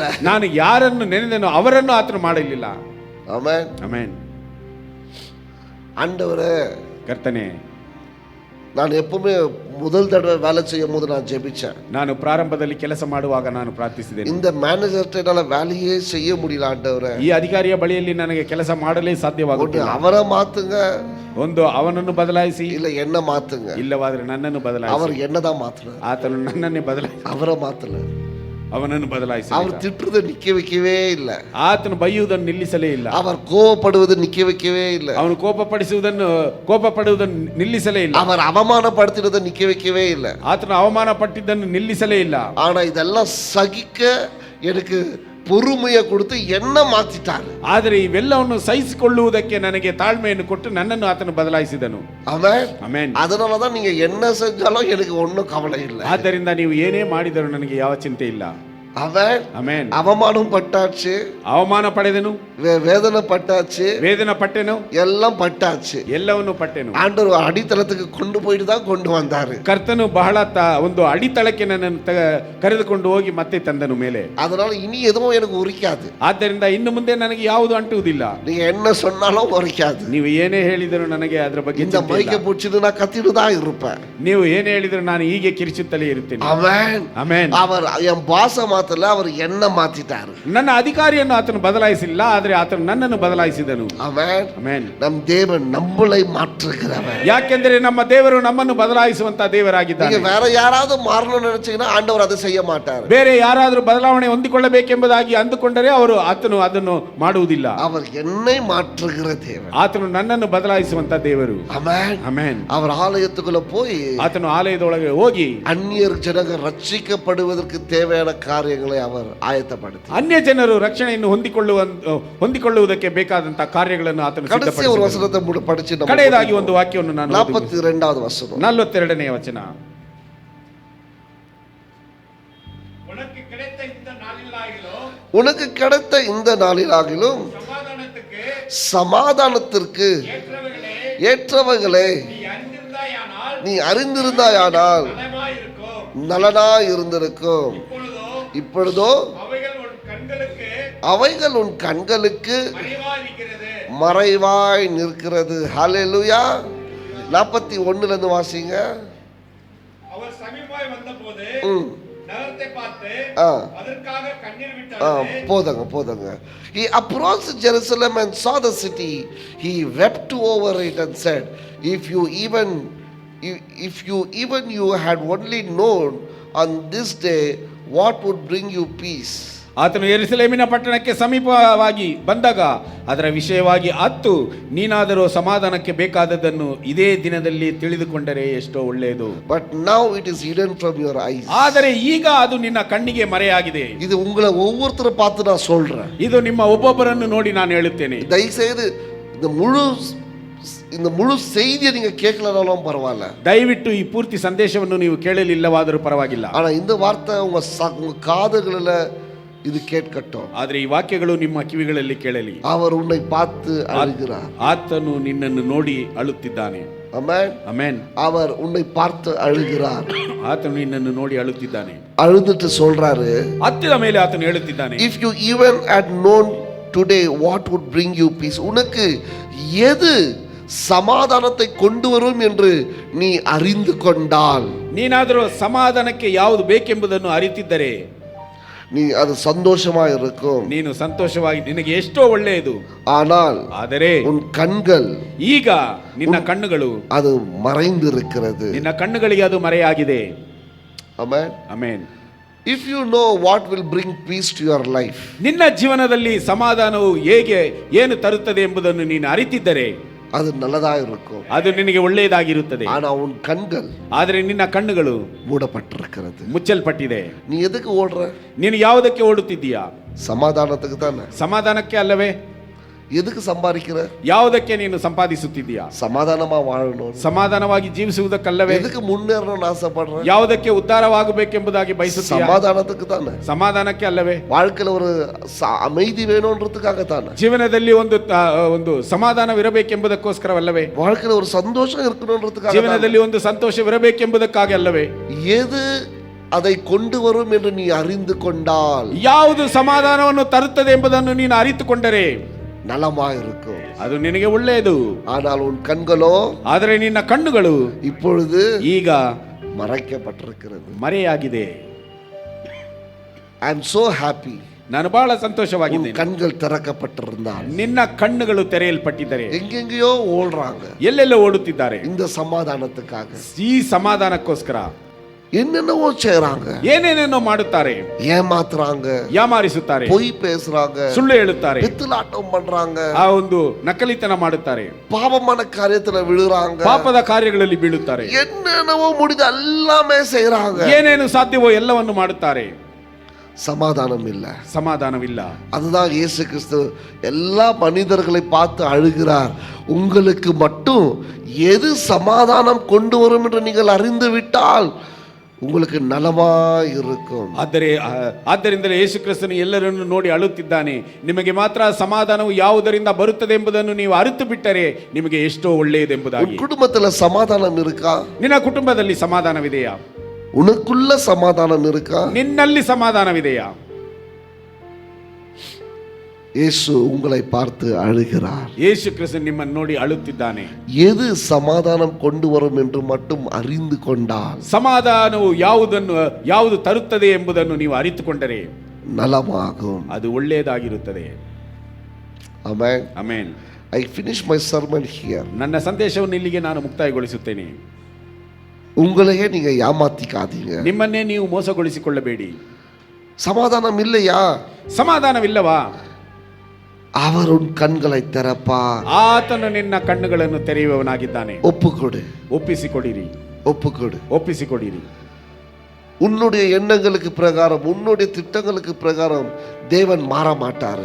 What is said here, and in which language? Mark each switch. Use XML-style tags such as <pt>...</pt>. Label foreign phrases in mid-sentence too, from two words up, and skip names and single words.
<kn>ನಾನು ಯಾರನ್ನು ನೆನೆದನೋ ಅವರನ್ನು ಆತನು ಮಾಡಲಿಲ್ಲ.</kn> <ta>ஆமென்.</ta> <kn>ಆಮೆನ್.</kn> <ta>ஆண்டவரே,</ta> <kn>ಕರ್ತನೆ,</kn> <ta>நான் எப்பவுமே முதல் தடவை வேலை செய்யும் போது நான் ஜெபிச்சேன்.</ta> <kn>ನಾನು ಪ್ರಾರಂಭದಲ್ಲಿ ಕೆಲಸ ಮಾಡುವಾಗ ನಾನು ಪ್ರಾರ್ಥಿಸಿದ್ದೇನೆ.</kn> <ta>இந்த மேனேஜர்ட்ட என்னால வேலையே செய்ய முடியல ஆண்டவரே.</ta> <kn>ಈ ಅಧಿಕಾರಿಯ ಬಳಿಯಲ್ಲಿ ನನಗೆ ಕೆಲಸ ಮಾಡಲೇ ಸಾಧ್ಯವಾಗುತ್ತಿಲ್ಲ.</kn> <ta>அவரை மாத்துங்க,</ta> <kn>ಒಂದು ಅವನನ್ನು ಬದಲಾಯಿಸಿ,</kn> <ta>இல்ல என்ன மாத்துங்க.</ta> <kn>ಇಲ್ಲವಾದ್ರೆ ನನ್ನನ್ನು ಬದಲಾಯಿಸಿ.</kn> <ta>அவர் என்னதான் மாத்துறாரு,</ta> <kn>ಆತನು ನನ್ನನ್ನೇ ಬದಲಾಯಿಸಿ,</kn> <ta>அவரை மாத்தல.</ta> <kn>ಅವನನ್ನು ಬದಲಾಯಿಸಿ.</kn> <ta>அவர் திட்டுறதை நிக்க வைக்கவே இல்ல,</ta> <kn>ಆತನು ಬೈಯುವುದನ್ನು ನಿಲ್ಲಿಸಲೇ ಇಲ್ಲ.</kn> <ta>அவர் கோபப்படுவது நிக்க வைக்கவே இல்ல,</ta> <kn>ಅವನು ಕೋಪಪಡುವುದನ್ನು ನಿಲ್ಲಿಸಲೇ ಇಲ್ಲ.</kn> <ta>அவர் அவமானப்படுத்தினதை நிக்க வைக்கவே இல்ல,</ta> <kn>ಆತನು ಅವಮಾನ ಪಟ್ಟಿದ್ದನ್ನು ನಿಲ್ಲಿಸಲೇ ಇಲ್ಲ.</kn> <ta>ஆனா இதெல்லாம் சகிக்க எனக்கு பொறுமையை கொடுத்து என்ன மாத்திட்டாரு.</ta> <kn>ಆದರೆ ಇವೆಲ್ಲವನ್ನು ಸಹಿಸಿಕೊಳ್ಳುವುದಕ್ಕೆ ನನಗೆ ತಾಳ್ಮೆಯನ್ನು ಕೊಟ್ಟು ನನ್ನನ್ನು ಆತನು ಬದಲಾಯಿಸಿದನು.</kn> <ta>ஆமென்.</ta> <kn>ಆಮೆನ್.</kn> <ta>அதனாலதான் நீங்க என்ன செஞ்சாலும் எனக்கு ஒன்றும் கவலை இல்லை.</ta> <kn>ಆದ್ದರಿಂದ ನೀವು ಏನೇ ಮಾಡಿದರೂ ನನಗೆ ಯಾವ ಚಿಂತೆ ಇಲ್ಲ.</kn> <ta>அவன்</ta> <kn>ಆಮೆನ್.</kn> <ta>அவமானம் பட்டாச்சு,</ta> <kn>ಅವಮಾನ ಪಡೆದನು,</kn> <ta>வேதனை பட்டாச்சு,</ta> <kn>ವೇದನೆ ಪಟ್ಟೆನು,</kn> <ta>எல்லாம் பட்டாச்சு.</ta> <kn>ಎಲ್ಲವನ್ನು ಪಟ್ಟೆನು.</kn> <ta>ஆண்டவர் அடித்தளத்துக்கு கொண்டு போயிட்டு தான் கொண்டு வந்தாரு.</ta> <kn>ಕರ್ತನು ಬಹಳ ಒಂದು ಅಡಿತಳಕ್ಕೆ ನನ್ನನ್ನು ಕರೆದುಕೊಂಡು ಹೋಗಿ ಮತ್ತೆ ತಂದನು ಮೇಲೆ.</kn> <ta>அதனால இனி எதுவும் எனக்கு உரிக்காது.</ta> <kn>ಆದ್ದರಿಂದ ಇನ್ನು ಮುಂದೆ ನನಗೆ ಯಾವುದು ಅಂಟುವುದಿಲ್ಲ.</kn> <ta>நீங்க என்ன சொன்னாலும் உரிக்காது.</ta> <kn>ನೀವು ಏನೇ ಹೇಳಿದರೂ ನನಗೆ ಅದರ ಬಗ್ಗೆ</kn> <ta>இந்த மைக்க பிடிச்சிட்டு நான் கத்திட்டு தான் இருப்பேன்.</ta> <kn>ನೀವು ಏನೇ ಹೇಳಿದರೂ ನಾನು ಹೀಗೆ ಕಿರಿಚುತ್ತಲೇ ಇರುತ್ತೇನೆ.</kn> <ta>ஆமென்.</ta> <kn>ಆಮೆನ್.</kn> <ta>அவர் என் பாச மாத்தல, அவர் என்ன மாத்திட்டாரு.</ta> <kn>ನನ್ನ ಅಧಿಕಾರಿಯನ್ನು ಆತನು ಬದಲಾಯಿಸಿಲ್ಲ, ಆದರೆ ಆತನು ನನ್ನನ್ನು ಬದಲಾಯಿಸಿದನು.</kn> <ta>ஆமென்.</ta> <kn>ಆಮೆನ್.</kn> <ta>நம் தேவன் நம்மளை மாற்றுகிறவர்.</ta> <kn>ಯಾಕೆಂದರೆ ನಮ್ಮ ದೇವರು ನಮ್ಮನ್ನು ಬದಲಾಯಿಸುವಂತ ದೇವರಾಗಿದ್ದಾನೆ.</kn> <ta>நீங்க வேற யாராவது மாறணும்னு நினைச்சீங்கன்னா ஆண்டவர் அதை செய்ய மாட்டார்.</ta> <kn>ಬೇರೆ ಯಾರಾದರೂ ಬದಲಾವಣೆ ಹೊಂದಿಕೊಳ್ಳಬೇಕೆಂಬುದಾಗಿ ಅಂದುಕೊಂಡರೆ ಆತನು ಅದನ್ನು ಮಾಡುವುದಿಲ್ಲ.</kn> <ta>அவர் என்னை மாற்றுகிற தேவன்.</ta> <kn>ಆತನು ನನ್ನನ್ನು ಬದಲಾಯಿಸುವಂತ ದೇವರು.</kn> <ta>ஆமென்.</ta> <kn>ಆಮೆನ್.</kn> <ta>அவர் ஆலயத்துக்குள்ள போய்</ta> <kn>ಆತನು ಆಲಯದೊಳಗೆ ಹೋಗಿ</kn> <ta>அந்நியர் ஜனங்கள் ரட்சிக்கப்படுவதற்கு தேவையான காரியங்களை அவர் ஆயத்தப்படுத்தி,</ta> <kn>ಅನ್ಯ ಜನರು ರಕ್ಷಣೆಯನ್ನು ಹೊಂದಿಕೊಳ್ಳುವುದಕ್ಕೆ ಬೇಕಾದಂತಹ ಕಾರ್ಯಗಳನ್ನು ಆತನು</kn> <ta>கடைசி ஒரு</ta> <kn>ಸಿದ್ಧಪಡಿಸಿದನು.</kn> <ta>வசனத்தை படிச்சு நம்ம</ta> <kn>ಕಡೆಯದಾಗಿ ಒಂದು ವಾಕ್ಯವನ್ನು ನಾನು</kn> <ta>42வது வசனம்.</ta> <kn>42ನೇ ವಚನ.</kn> <ta>உனக்கு கிடைத்த இந்த நாளிலாகிலும் உனக்கு கிடைத்த இந்த நாளிலாகிலும் சமாதானத்திற்கு ஏற்றவைகளே நீ அறிந்திருந்தாயானால் நலனாய் இருந்திருக்கும். இப்பொழுதோ அவைகள் உன் கண்களுக்கு மறைவாய் நிற்கிறது. ஹல்லேலூயா. 41ல இருந்து வாசிங்க. அவர் சமீபமாய் வந்தபோது நகரத்தை பார்த்து அதற்காக கண்ணீர் விட்டார். போதங்க.</ta> <en>He approached Jerusalem and saw the city. He wept over it and said, if you even you had only known on this day what would bring you peace.</en> <kn>ಆತನು ಯೆರೂಸಲೇಮಿನ ಪಟ್ಟಣಕ್ಕೆ ಸಮೀಪವಾಗಿ ಬಂದಾಗ ಅದರ ವಿಷಯವಾಗಿ ಅತ್ತು ನೀನಾದರೂ ಸಮಾಧಾನಕ್ಕೆ ಬೇಕಾದದ್ದನ್ನು ಇದೇ ದಿನದಲ್ಲಿ ತಿಳಿದುಕೊಂಡರೆ ಎಷ್ಟೋ ಒಳ್ಳೆಯದು.</kn> <en>But now it is hidden from your eyes.</en> <kn>ಆದರೆ ಈಗ ಅದು ನಿನ್ನ ಕಣ್ಣಿಗೆ ಮರೆಯಾಗಿದೆ.</kn> <ta>இது உங்களை ஒவ்வொருத்தரை பார்த்து நான் சொல்றேன்.</ta> <kn>ಇದು ನಿಮ್ಮ ಒಬ್ಬೊಬ್ಬರನ್ನು ನೋಡಿ ನಾನು ಹೇಳುತ್ತೇನೆ.</kn> <ta>தயவுசெய்து இந்த முழு செய்தியை நீங்க கேட்கலனாலும் பரவாயில்ல.</ta> <kn>ದಯವಿಟ್ಟು ಈ ಪೂರ್ತಿ ಸಂದೇಶವನ್ನು ನೀವು ಕೇಳಲಿಲ್ಲವಾದರೂ ಪರವಾಗಿಲ್ಲ.</kn> <ta>ஆனா இந்த வார்த்தை உங்க காதுகளில இது கேட்கட்டும்.</ta> <kn>ಆದರೆ ಈ ವಾಕ್ಯಗಳು ನಿಮ್ಮ ಕಿವಿಗಳಲ್ಲಿ ಕೇಳಲಿ.</kn> <ta>அவர் உன்னை பார்த்து அழுகிறார்.</ta> <kn>ಆತನು ನಿನ್ನನ್ನು ನೋಡಿ ಅಳುತ್ತಿದ್ದಾನೆ. ಆಮೆನ್. ಆಮೆನ್.</kn> <ta>அவர் உன்னை பார்த்து அழுகிறார்.</ta> <kn>ಆತನು ನಿನ್ನನ್ನು ನೋಡಿ ಅಳುತ್ತಿದ್ದಾನೆ.</kn> <ta>அழுதுட்டு சொல்றாரு,</ta> <kn>ಹತ್ತಿದ ಮೇಲೆ ಆತನು ಹೇಳುತ್ತಿದ್ದಾನೆ,</kn> <en>if you even had known today what would bring you peace.</en> <ta>உனக்கு எது சமாதானத்தை கொண்டு வரும் என்று நீ அறிந்து கொண்டால்,</ta> <kn>ನೀನಾದರೂ ಸಮಾಧಾನಕ್ಕೆ ಯಾವುದು ಬೇಕೆಂಬುದನ್ನು ಅರಿತಿದ್ದರೆ,</kn> <ta>நீ அது சந்தோஷமா இருக்கும்.</ta> <kn>ನೀನು ಸಂತೋಷವಾಗಿ ನಿನಗೆ ಎಷ್ಟೋ ಒಳ್ಳೆಯದು.</kn> <ta>ஆனால்</ta> <kn>ಆದರೆ</kn> <ta>உன் கண்கள்</ta> <kn>ಈಗ ನಿನ್ನ ಕಣ್ಣುಗಳು</kn> <ta>அது மறைந்திருக்கிறது.</ta> <kn>ನಿನ್ನ ಕಣ್ಣುಗಳಿಗೆ ಅದು ಮರೆಯಾಗಿದೆ. ಆಮೆನ್. ಆಮೆನ್.</kn> <en>If you know what will bring peace to your life,</en> <kn>ನಿನ್ನ ಜೀವನದಲ್ಲಿ ಸಮಾಧಾನವು ಹೇಗೆ ಏನು ತರುತ್ತದೆ ಎಂಬುದನ್ನು ನೀನು ಅರಿತಿದ್ದರೆ</kn> <ta>அது நல்லதா இருக்கும்.</ta> <kn>ಅದು ನಿನಗೆ ಒಳ್ಳೆಯದಾಗಿರುತ್ತದೆ.</kn> <ta>ஆனா உன் கண்கள்</ta> <kn>ಆದರೆ ನಿನ್ನ ಕಣ್ಣುಗಳು</kn> <ta>மூடப்பட்டிருக்கிறது.</ta> <kn>ಮುಚ್ಚಲ್ಪಟ್ಟಿದೆ.</kn> <ta>நீ எதுக்கு ஓடுற?</ta> <kn>ನೀನು ಯಾವುದಕ್ಕೆ ಓಡುತ್ತಿದ್ದೀಯಾ?</kn> <ta>சமாதானத்துக்கு தானே.</ta> <kn>ಸಮಾಧಾನಕ್ಕೆ ಅಲ್ಲವೇ?</kn> <ta>எதுக்கு சம்பாதிக்கிற?</ta> <kn>ಯಾವುದಕ್ಕೆ ನೀನು ಸಂಪಾದಿಸುತ್ತಿದ್ದೀಯಾ?</kn> <ta>சமாதானமா வாழணும்.</ta> <kn>சமாதானವಾಗಿ ಜೀವಿಸುವುದಕ್ಕಲ್ಲವೇ?</kn> <ta>எதுக்கு முன்னேறணும்னு ஆசைப்படுற?</ta> <kn>ಯಾವುದಕ್ಕೆ ಉದ್ಧಾರವಾಗಬೇಕೆಂಬುದಾಗಿ ಬಯಸುತ್ತೀಯಾ?</kn> <ta>சமாதானத்துக்கு தானே.</ta> <kn>ಸಮಾಧಾನಕ್ಕೆ ಅಲ್ಲವೇ?</kn> <ta>வாழ்க்கையில ஒரு அமைதி வேணும்ன்றதுக்காக தானே.</ta> <kn>ಜೀವನದಲ್ಲಿ ಒಂದು ಸಮಾಧಾನವಿರಬೇಕೆಂಬುದಕ್ಕೋಸ್ಕರವಲ್ಲವೇ?</kn> <ta>வாழ்க்கையில ஒரு சந்தோஷம் இருக்கணும்ன்றதுக்காக.</ta> <kn>ಜೀವನದಲ್ಲಿ ಒಂದು ಸಂತೋಷವಿರಬೇಕೆಂಬುದಕ್ಕಾಗಿ ಅಲ್ಲವೇ?</kn> <ta>எது அதை கொண்டு வரும் என்று நீ அறிந்து கொண்டால்,</ta> <kn>ಯಾವುದು ಸಮಾಧಾನವನ್ನು ತರುತ್ತದೆ ಎಂಬುದನ್ನು ನೀನು ಅರಿತುಕೊಂಡರೆ</kn> <ta>நலமா இருக்கும்.</ta> <kn>ಅದು ನಿನಗೆ ಒಳ್ಳೆಯದು.</kn> <ta>ஆனால் உன் கண்களோ,</ta> <kn>ಆದರೆ ನಿನ್ನ ಕಣ್ಣುಗಳು</kn> <ta>இப்பொழுது</ta> <kn>ಈಗ</kn> <ta>மறைக்கப்பட்டிருக்கிறது.</ta> <kn>ಮರೆಯಾಗಿದೆ.</kn> <en>I am so happy.</en> <kn>ನಾನು ಬಹಳ ಸಂತೋಷವಾಗಿದ್ದೇನೆ.</kn> <ta>கண்கள் திறக்கப்பட்டிருந்தால்.</ta> <kn>ನಿನ್ನ ಕಣ್ಣುಗಳು ತೆರೆಯಲ್ಪಟ್ಟಿದ್ದಾರೆ.</kn> <ta>எங்கெங்கயோ ஓடுறாங்க,</ta> <kn>ಎಲ್ಲೆಲ್ಲ ಓಡುತ್ತಿದ್ದಾರೆ</kn> <ta>இந்த சமாதானத்துக்காக.</ta> <kn>ಈ ಸಮಾಧಾನಕ್ಕೋಸ್ಕರ</kn> <ta>என்னென்னவோ செய்றாங்க,</ta> <kn>ಏನೇನೇನೋ ಮಾಡುತ್ತಾರೆ,</kn> <ta>ஏமாத்துறாங்க,</ta> <kn>ಯಾಮಾರಿಸುತ್ತಾರೆ,</kn> <ta>பொய் பேசுறாங்க,</ta> <kn>ಸುಳ್ಳು ಹೇಳುತ್ತಾರೆ,</kn> <ta>பித்தலாட்டம் பண்றாங்க,</ta> <kn>ಆ ಒಂದು ನಕಲಿತನ ಮಾಡುತ್ತಾರೆ,</kn> <ta>பாவமான காரியத்துல விழுறாங்க,</ta> <kn>ಪಾಪದ ಕಾರ್ಯಗಳಲ್ಲಿ ಬೀಳುತ್ತಾರೆ,</kn> <ta>என்னென்னவோ முடிது எல்லாமே செய்றாங்க.</ta> <kn>ಏನೇನು ಸಾಧ್ಯವೋ ಎಲ್ಲವನ್ನು ಮಾಡುತ್ತಾರೆ.</kn> <ta>சமாதானம் இல்ல,</ta> <kn>ಸಮಾಧಾನವಿಲ್ಲ.</kn> <ta>அதுதான் இயேசு கிறிஸ்து எல்லா மனிதர்களை பார்த்து அழுகிறார். உங்களுக்கு மட்டும் எது சமாதானம் கொண்டு வரும் என்று நீங்கள் அறிந்து விட்டால் உங்களுக்கு நலமா இருக்கும்.</ta> <kn>ಆದ್ದರಿಂದಲೇ ಯೇಸು ಕ್ರಿಸ್ತನು ಎಲ್ಲರನ್ನು ನೋಡಿ ಅಳುತ್ತಿದ್ದಾನೆ. ನಿಮಗೆ ಮಾತ್ರ ಸಮಾಧಾನವು ಯಾವುದರಿಂದ ಬರುತ್ತದೆ ಎಂಬುದನ್ನು ನೀವು ಅರಿತು ಬಿಟ್ಟರೆ ನಿಮಗೆ ಎಷ್ಟೋ ಒಳ್ಳೆಯದೆಂಬುದಾಗಿ.</kn> <ta>குடும்பத்துல சமாதானம் இருக்கா?</ta> <kn>ನಿನ್ನ ಕುಟುಂಬದಲ್ಲಿ ಸಮಾಧಾನವಿದೆಯಾ?</kn> <ta>உனக்குள்ள சமாதானம் இருக்கா?</ta> <kn>ನಿನ್ನಲ್ಲಿ ಸಮಾಧಾನವಿದೆಯಾ?</kn> <ta>இயேசு உங்களை பார்த்து அழுகிறார்.</ta> <kn>ಯೇಸು ಕ್ರಿಸ್ತನು ನಿಮ್ಮನ್ನು ನೋಡಿ ಅಳುತ್ತಿದ್ದಾನೆ.</kn> <ta>எது சமாதானம் கொண்டு வரும் என்று மட்டும் அறிந்து கொண்டால்,</ta> <kn>ಸಮಾಧಾನವು ಯಾವುದು ತರುತ್ತದೆ ಎಂಬುದನ್ನು ನೀವು ಅರಿತುಕೊಂಡರೆ</kn> <ta>நலமாகும்.</ta> <kn>ಅದು ಒಳ್ಳೆಯದಾಗಿರುತ್ತದೆ.</kn> <ta>ஆமென்.</ta> <kn>ಆಮೆನ್.</kn> <en>I finish my sermon here.</en> <kn>ನನ್ನ ಸಂದೇಶವನ್ನು ಇಲ್ಲಿಗೆ ನಾನು ಮುಕ್ತಾಯಗೊಳಿಸುತ್ತೇನೆ.</kn> <ta>உங்களையே நீங்க ஏமாத்திக்காதீங்க.</ta> <kn>ನಿಮ್ಮನ್ನೇ ನೀವು ಮೋಸಗೊಳಿಸಿಕೊಳ್ಳಬೇಡಿ.</kn> <ta>சமாதானம் இல்லையா?</ta> <kn>ಸಮಾಧಾನವಿಲ್ಲವಾ?</kn> <ta>அவர் உன் கண்களை திறப்பார்.</ta> <kn>ಆತನು ನಿನ್ನ ಕಣ್ಣುಗಳನ್ನು ತೆರೆಯುವವನಾಗಿದ್ದಾನೆ.</kn> <ta>ஒப்புக்கொடு,</ta> <kn>ಒಪ್ಪಿಸಿಕೊಡಿರಿ,</kn> <ta>ஒப்புக்கொடு.</ta> <kn>ಒಪ್ಪಿಸಿಕೊಡಿರಿ.</kn> <ta>உன்னுடைய எண்ணங்களுக்கு பிரகாரம், உன்னுடைய திட்டங்களுக்கு பிரகாரம் தேவன் மாற மாட்டாரு.</ta>